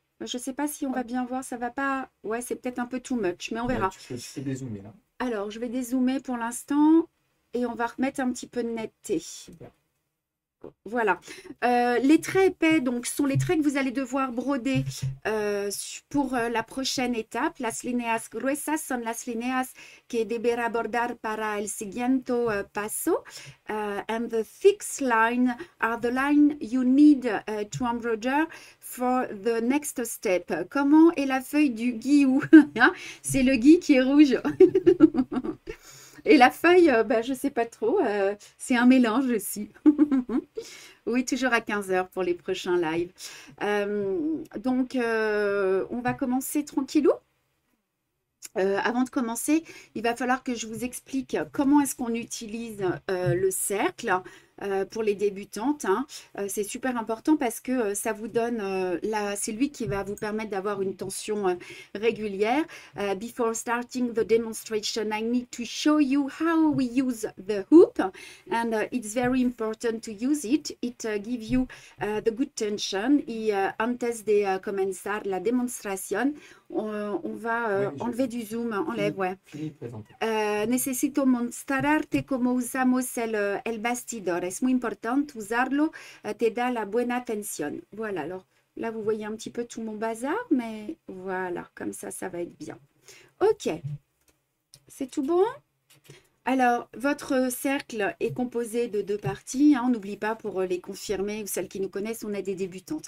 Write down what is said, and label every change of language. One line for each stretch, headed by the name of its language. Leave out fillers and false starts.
French: Je ne sais pas si on va bien voir, ça va pas. Ouais, c'est peut-être un peu too much, mais on Mais verra. tu peux dézoomer là. Alors, je vais dézoomer pour l'instant et on va remettre un petit peu de netteté. Super. Voilà. Les traits épais, donc, sont les traits que vous allez devoir broder pour la prochaine étape.
Spanish: Las líneas gruesas son las líneas que deberá bordar para el siguiente paso.
English: And the thick line are the line you need to embroider for the next step.
French: Comment est la feuille du gui-ou? C'est le gui qui est rouge. Et la feuille, je ne sais pas trop, c'est un mélange aussi. Oui, toujours à 15 heures pour les prochains lives. Donc, on va commencer tranquillou. Avant de commencer, il va falloir que je vous explique comment est-ce qu'on utilise le cercle pour les débutantes. Hein. C'est super important parce que ça vous donne, c'est lui qui va vous permettre d'avoir une tension régulière.
English: Before starting the demonstration, I need to show you how we use the hoop and it's very important to use it. It gives you the good tension.
Spanish: Y antes de comenzar la demostración,
French: on va enlever du zoom, enlève, ouais. Fini de présenter.
Spanish: Necesito mostrarte cómo usamos el bastidor. Es muy importante usarlo, te da la buena atención.
French: Voilà, alors là, vous voyez un petit peu tout mon bazar, mais voilà, comme ça va être bien. Ok, c'est tout bon? Alors, votre cercle est composé de 2 parties. Hein, on n'oublie pas pour les confirmer ou celles qui nous connaissent, on est des débutantes.